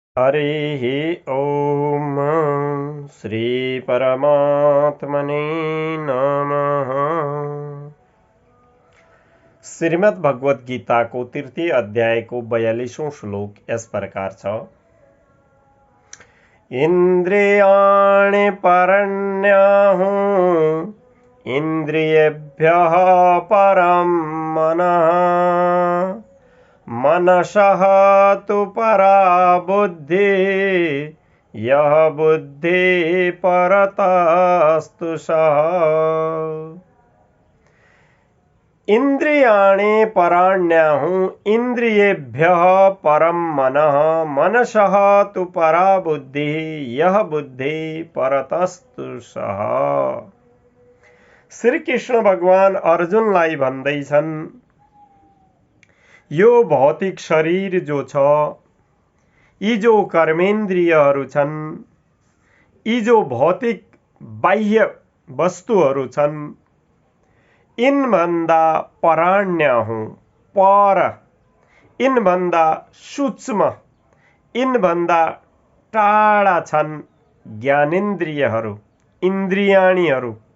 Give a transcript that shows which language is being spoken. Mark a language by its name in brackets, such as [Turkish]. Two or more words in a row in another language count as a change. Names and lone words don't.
[Sanskrit] हरिः ॐ श्री परमात्मने नमः। [Nepali] श्रीमद् भगवत गीता को तृतीय अध्याय को 42वां श्लोक इस प्रकार छ। [Sanskrit] इंद्रियाणि परण्याहुः इंद्रियेभ्यः परं मनः मनसः तु परा बुद्धि यः बुद्धि परतस्तु सः। इंद्रियाणि पराण्याहुः इंद्रियेभ्यः परं मनः मनसः तु परा बुद्धि यः बुद्धि परतस्तु सः। [Nepali] श्री कृष्ण भगवान अर्जुनलाई भन्दैछन्, यो भौतिक शरीर जो छ, यी जो कर्मेन्द्रियहरू छन्, यी जो भौतिक बाह्य वस्तुहरू छन्, इनभन्दा पराण्याहुँ पर, इनभन्दा सूक्ष्म, इनभन्दा टाढा छन् ज्ञानेन्द्रियहरू, इन्द्रियाणीहरू।